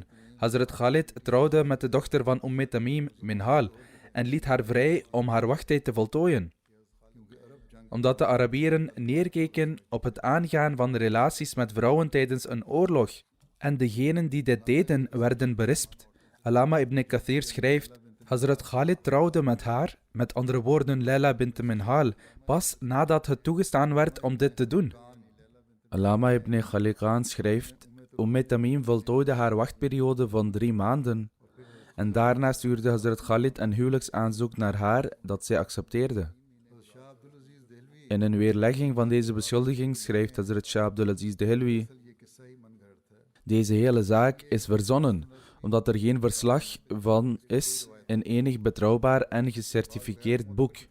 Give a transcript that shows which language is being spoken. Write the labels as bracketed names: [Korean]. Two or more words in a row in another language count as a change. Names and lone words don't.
[Dutch] Hazrat Khalid trouwde met de dochter van Tamim Minhal en liet haar vrij om haar wachttijd te voltooien. Omdat de Arabieren neerkeken op het aangaan van relaties met vrouwen tijdens een oorlog en degenen die dit deden werden berispt. Allama ibn Kathir schrijft, Hazrat Khalid trouwde met haar, met andere woorden Laila bint Minhal, pas nadat het toegestaan werd om dit te doen. Allama ibn Khaliqan schrijft, Tamim voltooide haar wachtperiode van 3 maanden en daarna stuurde Hazrat Khalid een huwelijksaanzoek naar haar dat zij accepteerde. In een weerlegging van deze beschuldiging schrijft Hazrat Shah Abdul Aziz Dehelwi, deze hele zaak is verzonnen, omdat er geen verslag van is in enig betrouwbaar en gecertificeerd boek.